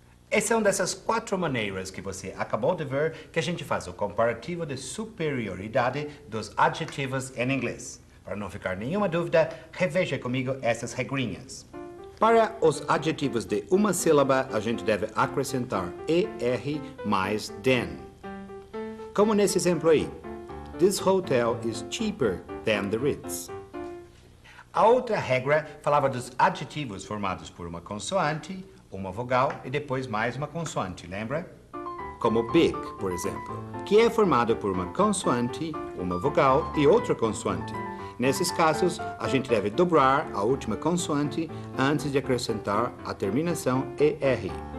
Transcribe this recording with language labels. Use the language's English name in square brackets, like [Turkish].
[Portuguese] Essas são dessas 4 maneiras que você acabou de ver que a gente faz o comparativo de superioridade dos adjetivos em inglês. Para não ficar nenhuma dúvida, reveja comigo essas regrinhas. Para os adjetivos de uma sílaba, a gente deve acrescentar ER mais than. Como nesse exemplo aí. [English] This hotel is cheaper than the Ritz. [Portuguese] A outra regra falava dos adjetivos formados por uma consoante, uma vogal e depois mais uma consoante, lembra? Como big, por exemplo, que é formado por uma consoante, uma vogal e outra consoante. Nesses casos, a gente deve dobrar a última consoante antes de acrescentar a terminação ER.